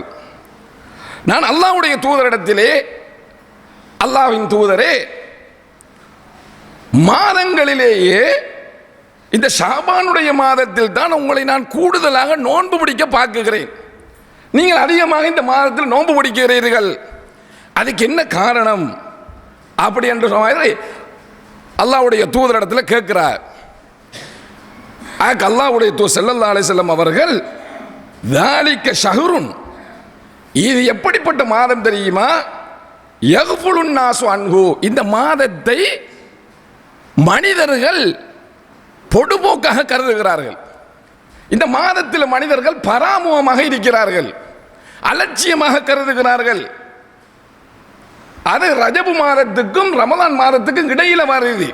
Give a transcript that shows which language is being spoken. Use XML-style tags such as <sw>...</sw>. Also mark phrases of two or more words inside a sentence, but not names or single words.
<ta>நான் அல்லாஹ்வுடைய தூதரிடத்திலே, அல்லாஹ்வின் தூதரே, மாதங்களிலேயே இந்த ஷாபானுடைய மாதத்தில் தான் உங்களை நான் கூடுதலாக நோன்பு பிடிக்க பார்க்குகிறேன். நீங்கள் அதிகமாக இந்த மாதத்தில் நோன்பு பிடிக்கிறீர்கள், அதுக்கு என்ன காரணம் அப்படி என்று சொன்ன அல்லாஹ்வுடைய தூதரிடத்தில் கேட்கிறார். அல்லாஹ்வுடைய தூதர்</ta> <ar>صلى الله عليه وسلم</ar> <ta>அவர்கள்,</ta> <ar>ذَلِكَ شَهْرٌ,</ar> <ta>இது எப்படிப்பட்ட மாதம் தெரியுமா?</ta> <ar>يَغْفُلُ النَّاسُ عَنْهُ,</ar> <ta>இந்த மாதத்தை மனிதர்கள் பொடுபோக்காக கருதுகிறார்கள். இந்த மாதத்தில் மனிதர்கள் பராமுகமாக இருக்கிறார்கள், அலட்சியமாக கருதுகிறார்கள். அது ரஜபு மாதத்துக்கும் ரமலான் மாதத்துக்கும் இடையில வருது.</ta>